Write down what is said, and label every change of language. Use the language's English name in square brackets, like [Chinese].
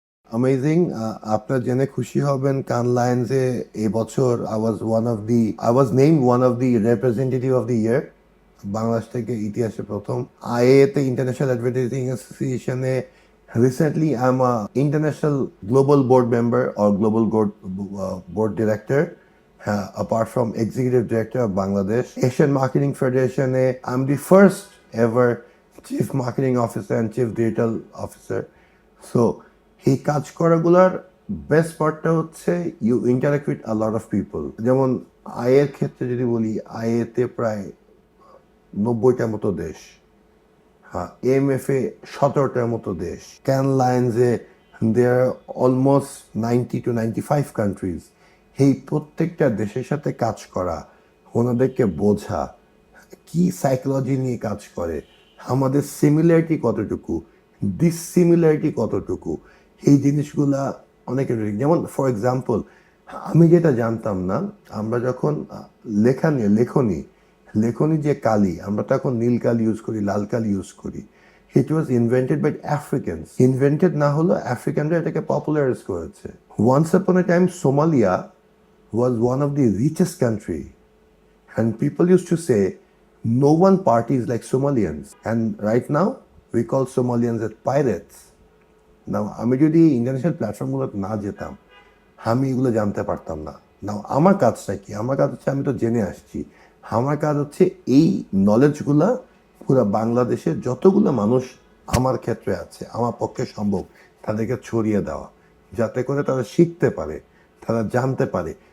[English] Amazing. [Bangla] আপনার জেনে খুশি হবেন, কান লায়ন্সে এবছর [English] I was named one of the representative of the year. [Bangla] বাংলাদেশ থেকে ইতিহাসে প্রথম। [English] আইএতে international advertising অ্যাসোসিয়েশনে recently I am a international global board member or global board director. Apart from executive director of Bangladesh Asian Marketing Federation, I'm the first ever chief marketing officer and chief digital officer. So [Bangla] এই কাজ করাগুলার best পার্টটা হচ্ছে [English] You interact with a lot of people. [Bangla] যেমন আয়ের ক্ষেত্রে যদি বলি, আয়েতে প্রায় 90টার মতো দেশ, হ্যাঁ, এমএফএ 17টার মতো দেশ, can লায়ন্সে [English] There almost 90 to 95 countries. [Bangla] এই প্রত্যেকটা দেশের সাথে কাজ করা, ওনাদেরকে বোঝা কি সাইকোলজি নিয়ে কাজ করে, আমাদের সিমিলারিটি কতটুকু, ডিসিমিলারিটি কতটুকু, এই জিনিসগুলা অনেক। যেমন [English] for example [Bangla] আমি যেটা জানতাম না, আমরা যখন লেখা নিয়ে লেখনী লেখনী যে কালি, আমরা তো এখন নীল কালি ইউজ করি, লাল কালি ইউজ করি। [English] It was invented by Africans. [Bangla] Invented না হলো, আফ্রিকানরা এটাকে পপুলারাইজ করেছে। [English] Once upon a time Somalia was one of the richest country, and people used to say no one parties like Somalians, and right now we call Somalians as pirates. [Bangla] নাও আমি যদি international প্ল্যাটফর্মগুলোতে না যেতাম, আমি এগুলো জানতে পারতাম না। নাও আমার কাজটা কি? আমার কাজ হচ্ছে, আমি তো জেনে আসছি, আমার কাজ হচ্ছে এই নলেজগুলা পুরো বাংলাদেশের যতগুলো মানুষ আমার ক্ষেত্রে আছে, আমার পক্ষে সম্ভব, তাদেরকে ছড়িয়ে দেওয়া, যাতে করে তারা শিখতে পারে, তারা জানতে পারে।